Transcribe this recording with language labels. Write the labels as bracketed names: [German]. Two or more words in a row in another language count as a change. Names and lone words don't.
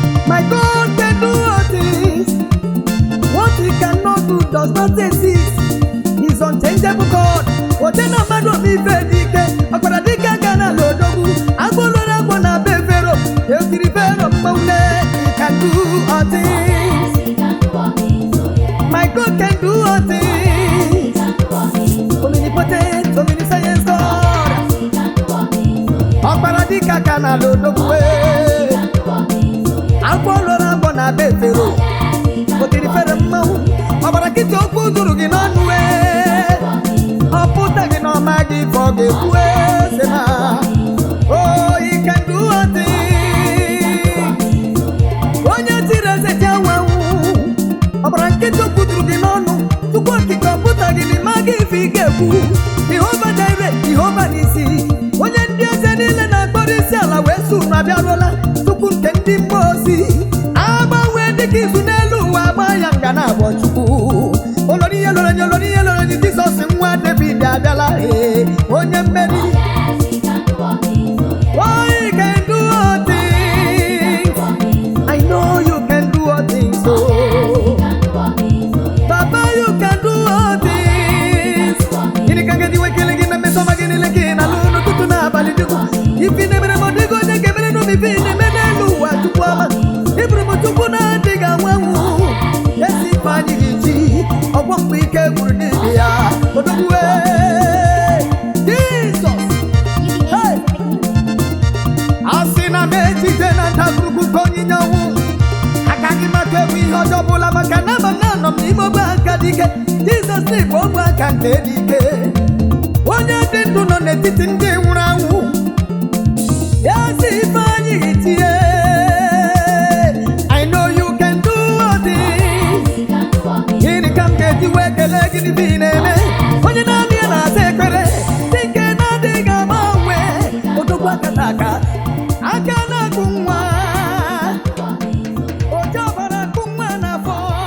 [English] My God can do all things. What he cannot do does not exist. He's unchangeable God. [Igbo] Ote na mmadụ bụ ife dị ike. Ọkpara dị ike aga n'ala odogwu. Agwọ loro agwọ na be Fero. Ekiri Fero mma ule. [English] He can do all things. My God can do all things. Omnipotent, omniscient God. [Igbo] Ọkpara dị ike aga n'ala odogwu. Agwọ loro agwọ na be Fero. O tiri Fero mmanwụ. Ọbara nkịtị okwu zuru gị n'ọnụ, eh. Ọ pụtaghị na ọ maghị ife ọ ga-ekwu, eh, sị na, [English] oh, he can do all things. [Igbo] Onye tiri eze ji anwa anwụ. Ọbara nkịtị okwu zuru gị n'ọnụ. Chukwu okike ọ pụtaghị na ị maghị ife ị ga-ekwu. Jehova Jireh, Jehova Nisi. Onye ndị eze niile na-akpọrọ isi ala wee sụ unu abịarụla. Chukwu nke ndị mmụọ ozi. Agbanwe dịka izu n'elu ụwa, agba ya nga na-abọ Chukwu. Olori ihe loro nye, olori ihe loro nye, Jizọs nwa David abịala, eh, onye mmeri. [English] Oh, you can do all things. I know you can do all things, oh. Papa, you can do all things. [Igbo] Gịnị ka ngaji wee kelee gị na mmeso ọma gị niile ka ị na-alụ n'ụtụtụ na abalị dịkwa? Ife ị na-emere m, ọ dịghị onye ga-emere nụ m ife ị na-eme n'elu ụwa, Chukwu ọma. Ị bụrụ m Chukwu na-adịghị anwụ anwụ. Ezi ife anyị gị ji, ọgwọ mgbe ike gwụrụ n'ihi ya. Odogwu, eh, Jizọs. Hey! A sị na m ejide na ndagwurugwu nke onyinye ọnwụ. Agaghị m atụ egwu ihe ọjọọ ọbụla maka na ama m na anọ m n'ime ogbe aka dị ike. Jizọs bụ ogbe aka nke dị ike. Onye dị ndụ nọ n'etiti ndị nwụrụ anwụ. Ya sị ife anyị tie. [English] I know you can do all things. [Igbo] Gịnị ka m ga-eji wee kelee gị n'ife ị na-eme? Onye naanị ya na-aza ekpere, dị nke na-adịghị agbanwe. Odogwu aka taa aka, aka na-agụ nwa. Oji ọbara agụ nwa n'afọ.